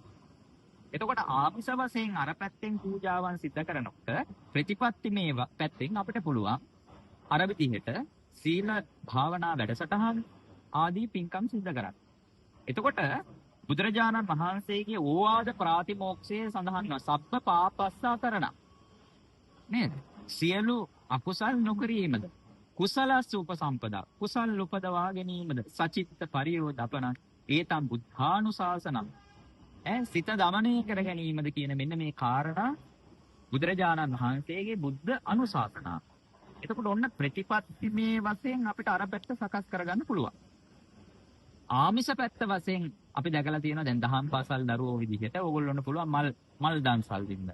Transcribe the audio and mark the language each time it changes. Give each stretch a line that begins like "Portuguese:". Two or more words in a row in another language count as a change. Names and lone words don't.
Sinhala: එතකොට ආමිෂ වශයෙන් අර පැත්තෙන් පූජාවන් සිද්ධ කරනකොට ප්‍රතිපත්තිමේ පැත්තෙන් අපිට පුළුවන් අර විදිහට සීල භාවනා වැඩසටහන් ආදී පින්කම් සිද්ධ කරන්න. එතකොට බුදුරජාණන් වහන්සේගේ ඕවාද ප්‍රාතිමෝක්ෂයේ සඳහන් වන
Pali: සබ්බ පාපස්සාතරණ
Sinhala: නේද? සියලු අකුසල් නොකිරීමද,
Pali: කුසලස්ස උපසම්පදා,
Sinhala: කුසල් උපදවා ගැනීමද,
Pali: සචිත්ත පරියෝදපන ඒතම් බුද්ධානුශාසනං.
Sinhala: සිත දමනය කර ගැනීමද කියන මෙන්න මේ කාරණා බුදුරජාණන් වහන්සේගේ බුද්ධ අනුශාසනා. එතකොට ඔන්න ප්‍රතිපත්තිමේ වශයෙන් අපිට අර පැත්ත සකස් කරගන්න පුළුවන්. ආමිෂ පැත්ත වශයෙන් අපි දැකලා තියෙනවා දැන් දහම් පාසල් දරුවෝ විදිහට ඕගොල්ලොන්ට පුළුවන් මල් දන්සල් දෙන්න.